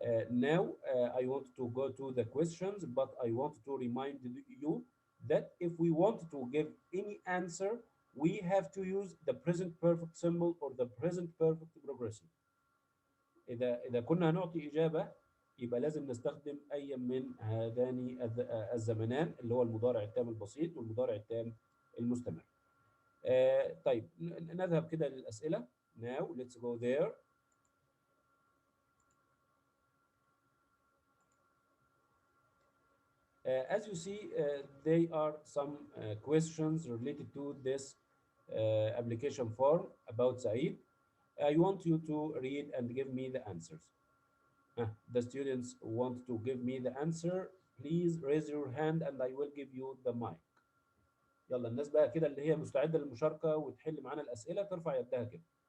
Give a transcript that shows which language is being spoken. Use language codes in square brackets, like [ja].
[en] Now, I want to go to the questions, but I want to remind you that if we want to give any answer, we have to use the present perfect simple or the present perfect progressive. [ar] إذا كنا هنعطي إجابة يبقى لازم نستخدم أي من هذان الزمنان اللي هو المضارع التام البسيط والمضارع التام المستمر. طيب نذهب كده للأسئلة. [en] Now let's go there. As you see, there are some questions related to this application form about Saeed. I want you to read and give me the answers. The students want to give me the answer. Please raise your hand and I will give you the mic. [ar] يلا الناس بقى كده اللي هي مستعدة للمشاركة وتحل معانا الأسئلة ترفع يدها كده.